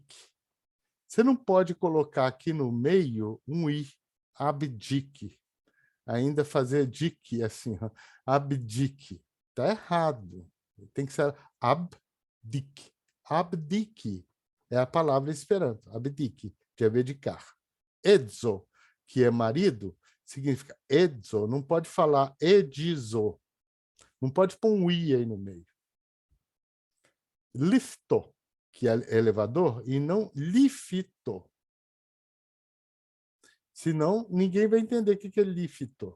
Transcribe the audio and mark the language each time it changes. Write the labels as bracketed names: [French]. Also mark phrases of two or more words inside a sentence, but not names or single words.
[Portuguese] Você não pode colocar aqui no meio um I, abdique. Ainda fazer dique assim, abdique. Está errado. Tem que ser abdique. Abdique é a palavra em Esperanto, abdique, de abdicar. Edzo, que é marido, significa edzo, não pode falar edizo. Não pode pôr um i aí no meio. Lifto, que é elevador, e não lifito. Senão, ninguém vai entender o que é lifto.